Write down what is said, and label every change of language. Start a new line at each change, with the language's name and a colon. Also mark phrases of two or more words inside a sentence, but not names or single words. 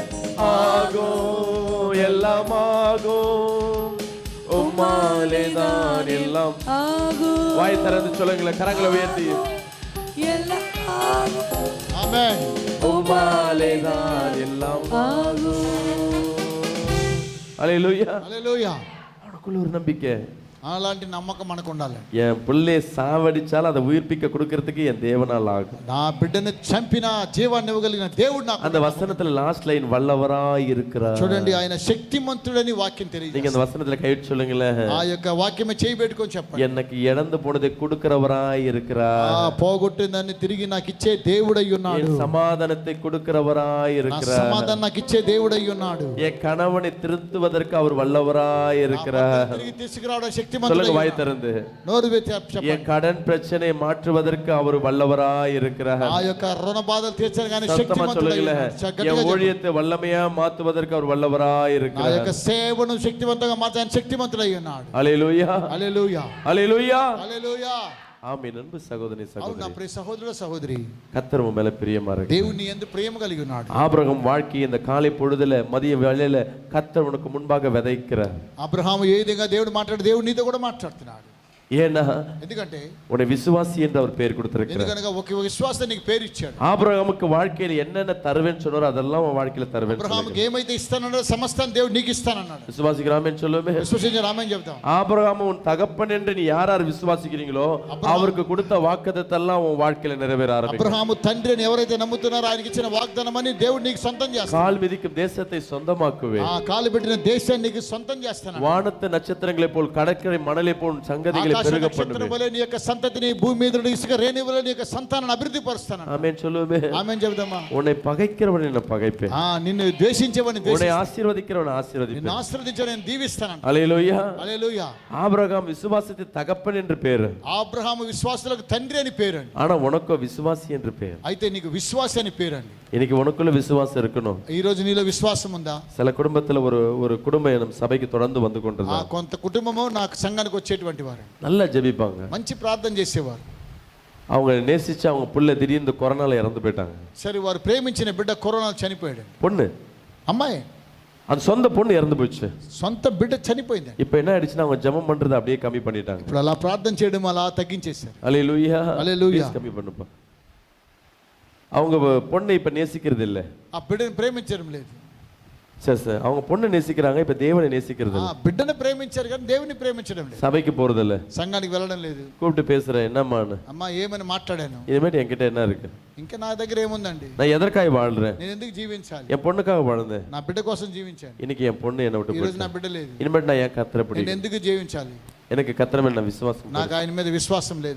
Tamil: ஆகும் எல்லாமாகும் உம்மாலேதான் எல்லாம் ஆகும். வாய் திறந்து சொல்லுங்களேன். கரங்களை உயர்த்தி ஆமென். உம்மாலேதான் எல்லாம் ஆகும். அல்லேலூயா. அல்லேலூயா. அவனுக்குள்ள ஒரு நம்பிக்கை.
Telugu: అలాంటి నమ్మకం మనకు ఉండాలి.
Tamil: என் பிள்ளையை சாவடிச்சாலும் அதை உயிர்ப்பிக்க கொடுக்கறதுக்கு என் தேவனால் ஆகும்.
Telugu: నా బిడ్డను చంపిన జీవాన్ని ఇవ్వగలిగిన దేవుడు నాకు.
Tamil: அந்த வசனத்துல
English: last line
Tamil: வல்லவராய் இருக்கிறார்.
Telugu: చూడండి, ఆయన శక్తిమంతుడని వాక్యం తెలియదు.
Tamil: நீங்க அந்த வசனத்துல கையிட்டு சொல்லுங்களேன்.
Telugu: ఆ యొక్క వాక్యమే చేయి పెట్టుకొని చెప్పండి.
Tamil: எனக்கு இழந்து போனதை கொடுக்கிறவராய் இருக்கிறார்.
Telugu: పోగొట్టిందని తిరిగి నాకు ఇచ్చే దేవుడై ఉన్నాడు.
Tamil: என் சமாதானத்தை கொடுக்கிறவராய் இருக்கிறார்.
Telugu: సమాధానం నాకు ఇచ్చే దేవుడై ఉన్నాడు.
Tamil: என் கணவனை திருத்துவதற்கு அவர் வல்லவராய் இருக்கிறார்.
Telugu: తిరిగి తీసుకురావడం
Tamil: சொல்லுங்க வாய் திறந்து. என் கடன் பிரச்சனை மாற்றுவதற்கு அவர் வல்லவராய் இருக்கிறார்.
Telugu: ఆ యొక్క రుణ బాధలు తీర్చడానికి
Tamil: சத்தமா சொல்லுங்களேன். என் ஊழியத்தை வல்லமையா மாற்றுவதற்கு அவர் வல்லவராய்
Telugu: ఆ
Tamil: இருக்கிறார்.
Telugu: యొక్క సేవను శక్తివంతంగా మార్చడానికి శక్తిమంతుడై ఉన్నాడు. హల్లెలూయా. హల్లెలూయా. హల్లెలూయా. హల్లెలూయా.
Tamil: ஆமென். அன்பு சகோதரி
Telugu: అవును, నా
Tamil: சகோதரி,
Telugu: ప్రియ సహోదరుడు సహోదరి,
Tamil: கர்த்தர் உன் மேல பிரியமா இருக்கு.
Telugu: దేవుని యందు ప్రేమ కలిగి ఉన్నాడు.
Tamil: ஆபிரகாம் வாழ்க்கை இந்த காலை பொழுதுல மதிய வேளையில கர்த்தர் உனக்கு முன்பாக விதைக்கிறார்.
Telugu: అబ్రహాము ఏ విధంగా దేవుడు మాట్లాడు, దేవుడు నీతో కూడా మాట్లాడుతున్నాడు.
Tamil: ஏன்னா
Telugu: ఎందుకంటే
Tamil: உன்னை விசுவாசி என்று அவர் பேர் கொடுத்திருக்கிறார்.
Telugu: ఎందుకనగా ఒక విశ్వాసం నీకు పేరు ఇచ్చాడు.
Tamil: ஆபிரகாமுக்கு வாழ்க்கையில என்னென்ன தருவேன்னு சொன்னாரோ அதெல்லாம் அவன் வாழ்க்கையில தருவேன்.
Telugu: అబ్రహాముకి ఏమైతే ఇస్తానన్నాడో సమస్తాన్ని దేవుడు నీకు ఇస్తానన్నాడు.
Tamil: விசுவாசிக்கிறாமேன்னு சொல்லுமே.
Telugu: విశ్వసించే రామని చెప్తాం.
Tamil: ஆபிரகாம் உன் தகப்பன் என்று நீ யார் விசுவாசிக்கிறீங்களோ அவருக்கு கொடுத்த வாக்குத்தத்தெல்லாம் உன் வாழ்க்கையில நிறைவேற ஆரம்பிக்கும்.
Telugu: అబ్రహాము తండ్రి అని ఎవరైతే నమ్ముతున్నారో ఆయనకి ఇచ్చిన వాగ్దానమని దేవుడు నీకు సొంతం చేస్తాడు.
Tamil: கால் மிதிக்கும் தேசத்தை சொந்தமாக்குவே.
Telugu: కాలు పెట్టిన దేశాన్ని నీకు సొంతం చేస్తాడు.
Tamil: வானத்து நட்சத்திரங்களை போல் கடற்கரை மணலை போல் சங்கதிகளை பெருக பண்ணுவேன்.
Telugu: నీ యొక్క సంతతిని భూమి మీద నుండి ఇసుక రేణి వలె నీ యొక్క సంతానాన్ని అభివృద్ధి పరుస్తాను.
Tamil: ఆమేన్ சொல்லுவே.
Telugu: ఆమేన్ చెప్దామా.
Tamil: உன்னை பகைக்கிறவனை நான் பகைப்பேன்.
Telugu: నిన్ను ద్వేషించేవాడిని
Tamil: உன்னை ஆசீர்வதிக்கிறவனை ஆசீர்வதிப்பேன்.
Telugu: నిన్ను ఆశీర్వదించేవాడిని నేను దీవిస్తాను. హల్లెలూయా. హల్లెలూయా.
Tamil: ஆபிரகாம் விசுவாசத்தின் தகப்பன் என்று பேர்.
Telugu: అబ్రహాము విశ్వాసులకు తండ్రి అని పేరు.
Tamil: ஆனா உனக்கு விசுவாசி என்று பேர்.
Telugu: అయితే నీకు విశ్వాసి అని పేరు అండి.
Tamil: இன்னைக்கு உனக்குள்ள விசுவாசம் இருக்கணும்.
Telugu: ఈ రోజు నీలో విశ్వాసం ఉందా?
Tamil: சில குடும்பத்துல ஒரு குடும்பம் நம்ம சபைக்கு தொடர்ந்து வந்து கொண்டிருந்தாங்க.
Telugu: కొంత కుటుంబము నాకు సంఘానికి వచ్చేటువంటి వారు
Tamil: நல்லா ஜெபிப்பாங்க,
Telugu: మంచి ప్రార్థన చేసేవారు.
Tamil: அவங்க நேசிச்சு அவங்க புள்ள திடீர்னு கொரோனால இறந்து போயிட்டாங்க.
Telugu: సరే, వారు ప్రేమించిన బిడ్డ కరోనా చనిపోయాడు.
Tamil: பொண்ணு,
Telugu: అమ్మాయి,
Tamil: அது சொந்த பொண்ணு இறந்து போச்சு.
Telugu: సొంత బిడ్డ చనిపోయింది.
Tamil: இப்போ என்ன ஆயிடுச்சுன்னா அவங்க ஜெபம் பண்றது அப்படியே கம்மி பண்ணிட்டாங்க.
Telugu: ఇప్పుడు అలా ప్రార్థన చేయడం అలా తగ్గించేశారు.
Tamil: ஹல்லேலூயா.
Telugu: హల్లెలూయా.
Tamil: கம்மி பண்ணுப்பா. அவங்க பொண்ணை இப்ப நேசிக்கிறது இல்ல.
Telugu: ఆ బిడ్డను ప్రేమించడం లేదు.
Tamil: சரி சார், அவங்க பொண்ணை நேசிக்கிறாங்க, இப்ப தேவனை நேசிக்கிறது இல்ல.
Telugu: బిడ్డను ప్రేమించారు కానీ దేవుని ప్రేమించడం లేదు.
Tamil: சபைக்கு போறது இல்ல,
Telugu: సంఘానికి వెళ్ళడం లేదు.
Tamil: கூப்பிட்டு பேசுறேன், என்னம்மான்னு.
Telugu: అమ్మా ఏమని మాట్లాడాను,
Tamil: இனிமேட்டு என்கிட்ட என்ன இருக்கு,
Telugu: ఇంకా నా దగ్గర ఏముందండి,
Tamil: நான் எதற்காக வாழ்றேன்,
Telugu: నేను ఎందుకు జీవించాలి,
Tamil: என் பொண்ணுக்காக வாழ்ந்தேன்,
Telugu: నా బిడ్డ కోసం జీవించాను.
Tamil: இன்னைக்கு என் பொண்ணு என்னை விட்டு
Telugu: ఈ రోజు నా
Tamil: போயிடுச்சு,
Telugu: బిడ్డ లేదు,
Tamil: இனிமேட்டு நான் ஏன் கர்த்தரை
Telugu: నేను
Tamil: பிடிக்கும்,
Telugu: ఎందుకు జీవించాలి,
Tamil: எனக்கு கர்த்தர் மேல நான் விசுவாசம்.
Telugu: నాకు ఆయన మీద విశ్వాసం లేదు.